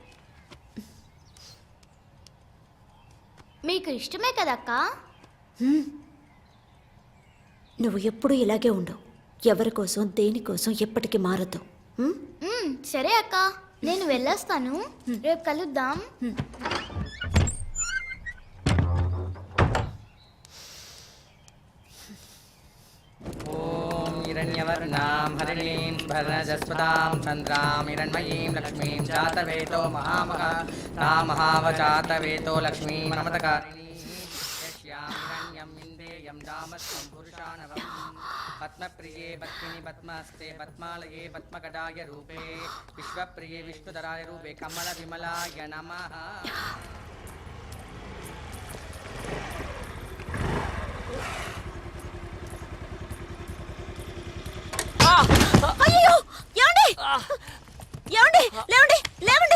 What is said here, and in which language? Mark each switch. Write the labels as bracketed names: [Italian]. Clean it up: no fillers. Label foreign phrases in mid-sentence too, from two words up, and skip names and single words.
[Telugu] మీకు ఇష్టమే కదక్క. నువ్వు ఎప్పుడూ ఇలాగే ఉండు, ఎవరి కోసం దేనికోసం ఎప్పటికీ మారద్దు. సరే అక్క, నేను వెళ్ళొస్తాను, రేపు కలుద్దాం. [Sanskrit] हिरण्यवर्णां हरिणीं स्वर्णजस्वतां चन्द्रां हिरण्मयीं लक्ष्मीं जातवेतो महामहावजातवेतो लक्ष्मीं नमतकारिणीं यस्यां हिरण्यं विन्दे శ్రియం దామస్వం పురుషానవం పద్మప్రియే పద్మిని పద్మస్తే పద్మాలయే పద్మగడాయ రూపే విశ్వప్రియే విష్ణుధరాయ రూపే కమల విమలాయ నమః. [Telugu] అయ్యో ఏమండి ఏమండి లేవండి లేవండి